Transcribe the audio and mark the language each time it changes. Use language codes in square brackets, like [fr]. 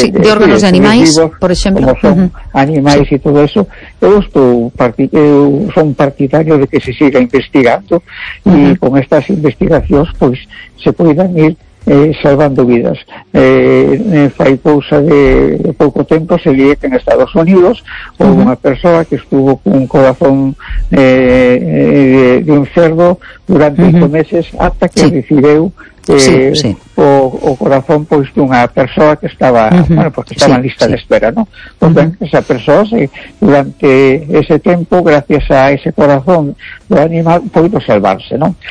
[es] órganos de animais, vivos, por ejemplo, como son animais y todo eso, son partidario de que se siga investigando y con estas investigaciones pues se puedan ir salvando vidas. [gl] Fai cousa de pouco tempo se lié que en Estados Unidos houve unha persoa que estuvo con un corazón de un cerdo durante 5 meses hasta que recibeu o corazón pois dunha persoa que estaba en lista de espera, ¿no? Esa persoa durante ese tempo, gracias a ese corazón do animal, poido salvarse, ¿no?